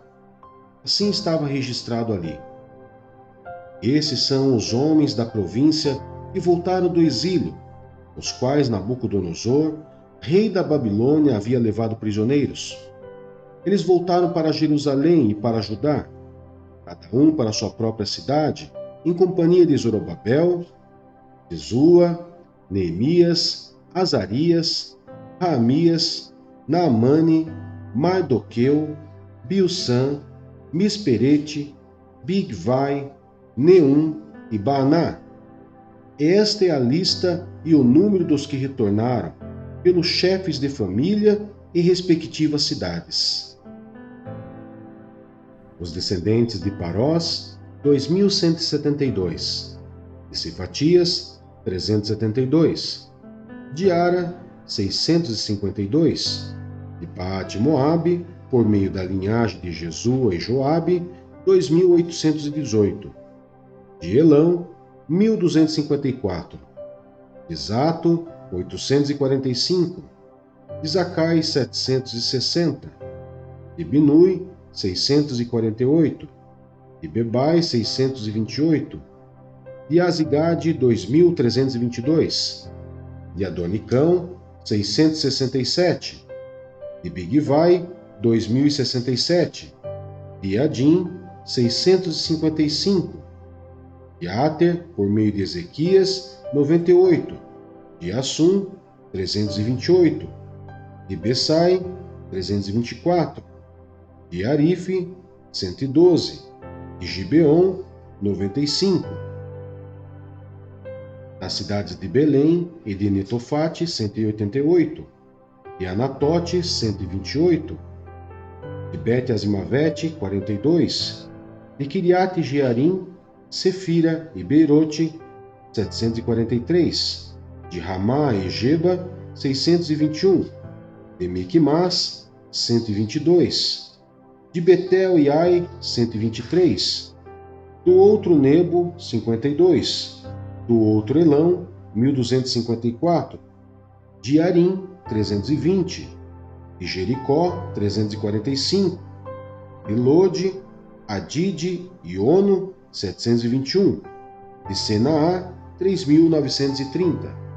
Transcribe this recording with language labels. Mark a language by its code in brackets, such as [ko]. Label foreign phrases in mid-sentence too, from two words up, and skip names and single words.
[pt] Assim estava registrado ali. Esses são os homens da província que voltaram do exílio, os quais Nabucodonosor, rei da Babilônia, havia levado prisioneiros. Eles voltaram para Jerusalém e para Judá, cada um para sua própria cidade, em companhia de Zorobabel, Jesua, Neemias, Azarias, Raamias, Naamane, Mardoqueu, Bilsã, Misperete, Bigvai, Neum e Baaná. Esta é a lista e o número dos que retornaram, pelos chefes de família e respectivas cidades. Os descendentes de Parós, 2.172. De Cefatias, 372. De Ara, 652. De Paate-Moabe, por meio da linhagem de Jesua e Joabe, 2.818. De Elão, 1.254. De Zato, 845. De Zacai, 760. De Binui, 648, de Bebai, 628, de Azigade, 2.322, de Adonicão, 667, de Bigvai, 2.067, de Adim, 655, de Ater, por meio de Ezequias, 98, de Assum, 328, de Bessai, 324, de Arife, 112, de Gibeon, 95. Das cidades de Belém e de Netofate, 188, de Anatote, 128, de Bet-Azimavete, 42, de Kiriate Jearim, Sefira e Beirote, 743, de Ramá e Geba, 621, de Miquimás, 122, de Betel e Ai, 123, do outro Nebo, 52, do outro Elão, 1254, de Arim, 320, de Jericó, 345, de Lode, Adide e Ono, 721, de Senaá, 3.930.